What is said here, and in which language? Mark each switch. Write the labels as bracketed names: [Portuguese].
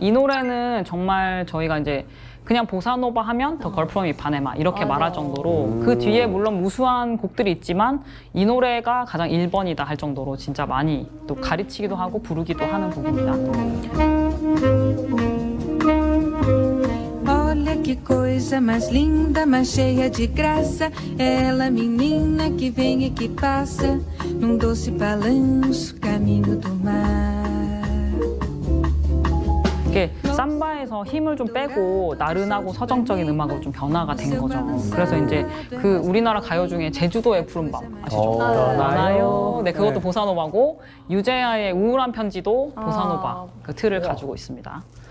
[Korean] 이 노래는 정말 저희가 이제 그냥 보사노바 하면 더 걸프롬 이파네마 이렇게 맞아. 말할 정도로 그 뒤에 물론 무수한 곡들이 있지만 이 노래가 가장 1번이다 할 정도로 진짜 많이 또 가르치기도 하고 부르기도 하는 곡입니다. [Portuguese] Olha que coisa mais linda, mais cheia de graça. Ela, menina que vem e que passa, num doce balanço, caminho do mar. [Korean] 이렇게 삼바에서 힘을 좀 빼고 나른하고 서정적인 음악으로 좀 변화가 된 거죠. 그래서 이제 그 우리나라 가요 중에 제주도의 푸른밤 아시죠? 나요. 네, 그것도 네. 보사노바고 유재하의 우울한 편지도 보사노바 그 틀을 가지고 있습니다.